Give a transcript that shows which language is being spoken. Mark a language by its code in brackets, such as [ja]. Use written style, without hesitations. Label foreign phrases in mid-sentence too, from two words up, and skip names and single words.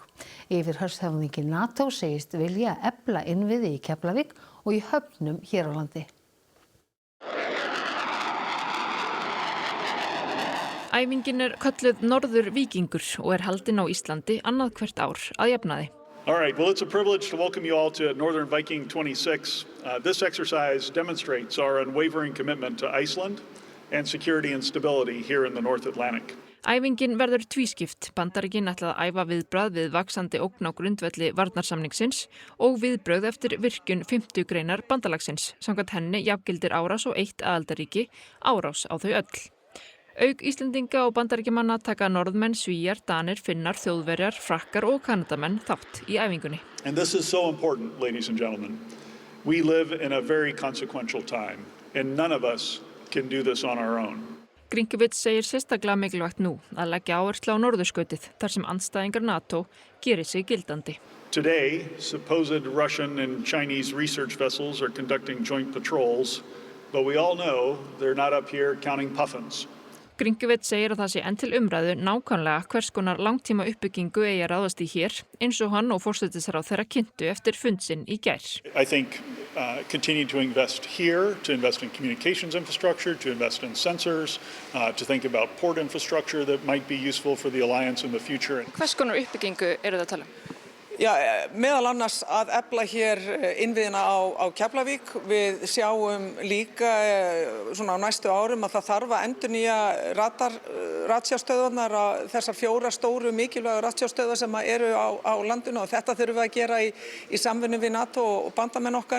[is] Yfirhöfðingi NATO segist vilja efla innviði í Keflavík og í höfnum hér á landi. Æfingin kölluð Norður Víkingur og haldin á Íslandi annað hvert ár að jafnaði. [en] All right, well, it's a privilege to welcome you all to Northern Viking 26. This exercise demonstrates our unwavering commitment to Iceland and security and stability here in the North Atlantic. [is] Æfingin verður tvískipt. Bandaríkin ætla að æfa viðbragð við vaxandi ógn á grundvelli varnarsamningsins og viðbrögð eftir virkjun 50 greinar bandalagsins. Samkvæmt henni jafngildir árás og eitt aðildarríki árás á þau öll. Auk Íslendinga og Bandaríkjamanna taka Norðmenn, Svíar, Danir, Finnar, Þjóðverjar, Frakkar og Kanadamenn þátt í æfingunni. [en] And this is so important, ladies and gentlemen. We live in a very consequential time, and none of us can do this on our own. [is] Grinkiewicz segir sérstaklega mikilvægt nú að leggja áherslu á norðurskautið þar sem andstæðingar NATO gerir sig gildandi. [en] Today, supposed Russian and Chinese research vessels are conducting joint patrols, but we all know they're not up here counting puffins. [is] Grinkiewicz segir að það sé enn til umræðu nákvæmlega hvers konar langtíma uppbyggingu eigi að ráðast í hér, eins og hann og forsætisráðherra kynntu eftir fund sinn í gær. [en] I think continue to invest here, to invest in communications infrastructure, to invest in sensors, to think about port infrastructure that might be useful for the alliance in the future. [is] Hvers konar uppbyggingu eru það að tala um? Já, meðal annars að efla hér innviðina á Keflavík. Við sjáum líka svona á næstu árum að það þarf að endurnýja ratsjárstöðvarnar, þessar 4 stóru mikilvægu ratsjárstöðvar sem eru á landinu, og þetta þurfum við að gera í samvinnu við NATO og bandamenn okkar.